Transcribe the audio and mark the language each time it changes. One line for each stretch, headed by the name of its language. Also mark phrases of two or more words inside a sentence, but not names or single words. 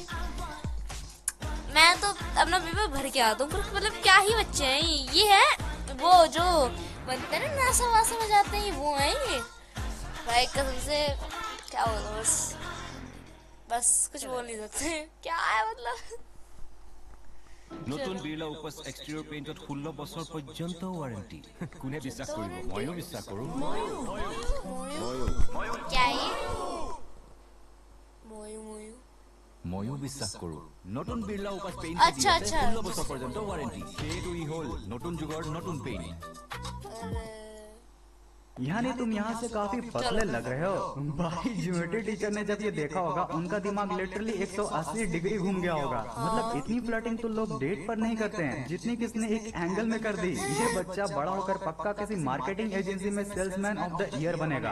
Hindi: मैं तो अपना पेपर भर के आता हूँ, मतलब क्या ही बच्चे हैं ये है वो जो बनते हैं ना नासा वासा बजाते हैं, वो है ये। भाई कसम से क्या बोलूं, बस कुछ बोल नहीं सकते क्या है मतलब।
Assamese: নতুন বিৰলা উপস
English: exterior paint
Assamese: 16 বছৰ পৰ্যন্ত ৱাৰেণ্টি। কোনে বিশ্বাস কৰিব? ময়ো বিশ্বাস কৰোঁ।
Hindi: क्या है
Assamese: ময়ো বিশ্বাস কৰোঁ। নতুন বিৰলা উপস পেইণ্ট আচ্ছা, আচ্ছা। 16 বছৰ পৰ্যন্ত ৱাৰেণ্টি। সেইটো ই হ'ল নতুন যুগৰ নতুন পেইণ্ট।
Hindi: यानी तुम यहाँ से काफी पतले लग रहे हो। भाई ज्योमेट्री टीचर ने जब ये देखा होगा उनका दिमाग लिटरली 180 डिग्री घूम गया होगा। मतलब इतनी फ्लर्टिंग तो लोग डेट पर नहीं करते हैं जितनी किसने एक एंगल में कर दी। ये बच्चा बड़ा होकर पक्का किसी मार्केटिंग एजेंसी में
English: salesman of the year
Hindi: बनेगा।